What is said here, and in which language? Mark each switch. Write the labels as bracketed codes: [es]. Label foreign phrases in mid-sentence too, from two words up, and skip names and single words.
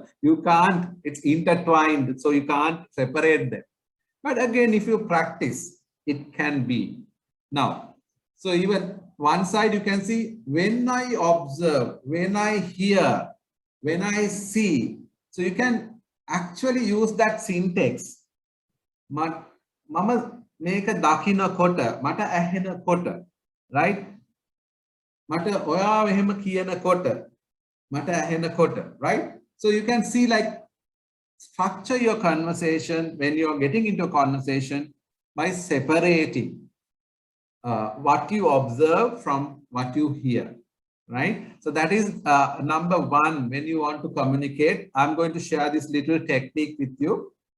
[en] You can't, it's intertwined, so you can't separate them. But again, if you practice, it can be. Now, so even one side you can see, when I observe, when I hear, when I see, so you can actually use that syntax. [si] මම මේක දකින කොට, මට ඇහෙන කොට, right? මට ඔයා එහෙම කියන කොට, මට ඇහෙන කොට, [en] right? So you can see, like, structure your conversation when you're getting into a conversation by separating what you observe from what you hear, right? So that is number one. When you want to communicate, I'm going to share this little technique with you.